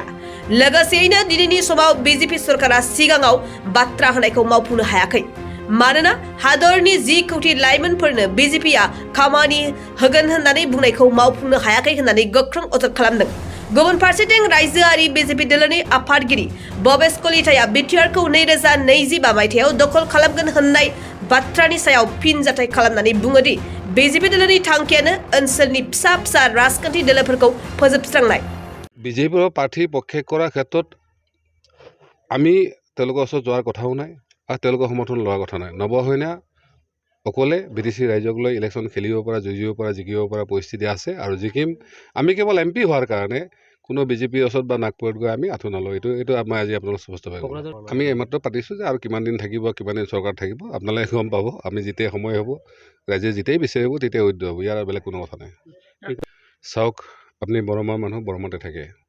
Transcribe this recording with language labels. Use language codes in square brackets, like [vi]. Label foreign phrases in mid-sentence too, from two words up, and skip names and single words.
[brx] लोगोसेयैनो दिनैनि समाव बिजेपि सरकारा सिगाङाव बाथ्रा होनायखौ मावफुंनो हायाखै मानोना हादरनि 10 कौटि लाइमोनफोरनो बिजेपिआ खामानि होगोन होननानै बुंनायखौ मावफुंनो हायाखै होननानै गोख्रों अजद खालामदों गुबुन फारसेथिं रायजोआरि बिजेपि दोलोनि आफादगिरि भबेश कलिताया बिटिआरखौ 2025 मायथाइयाव दखल खालामगोन होननाय बाथ्रानि सायाव फिनजाथाय खालामनानै बुङोदि बिजेपि दोलोनि थांखियानो ओनसोलनि फिसा फिसा राजखान्थि दोलोफोरखौ फोजोबस्रांनाय [as] বিজেপিৰ প্ৰাৰ্থী প্ৰক্ষেপ কৰাৰ ক্ষেত্ৰত আমি তেওঁলোকৰ ওচৰত যোৱাৰ কথাও নাই আৰু তেওঁলোকৰ সমৰ্থন লোৱাৰ কথা নাই নৱসৈনা অকলে বিদেশী ৰাইজক লৈ ইলেকশ্যন খেলিব পৰা যুঁজিব পৰা জিকিব পৰা পৰিস্থিতি আছে আৰু জিকিম আমি কেৱল এমপি হোৱাৰ কাৰণে কোনো বিজেপিৰ ওচৰত বা নাগপুৰত গৈ আমি আঁঠু নলওঁ এইটো মই আজি আপোনালোক স্পষ্টভাৱে আমি এইমাত্ৰ পাতিছোঁ যে আৰু কিমান দিন থাকিব কিমান দিন চৰকাৰ থাকিব আপোনালোকে গম পাব আমি যেতিয়াই সময় হ'ব ৰাইজে যেতিয়াই বিচাৰিব তেতিয়াই উদ্য হ'ব ইয়াৰ বেলেগ কোনো কথা নাই চাওক আপুনি বৰমাৰ মানুহ বৰমাতে থাকে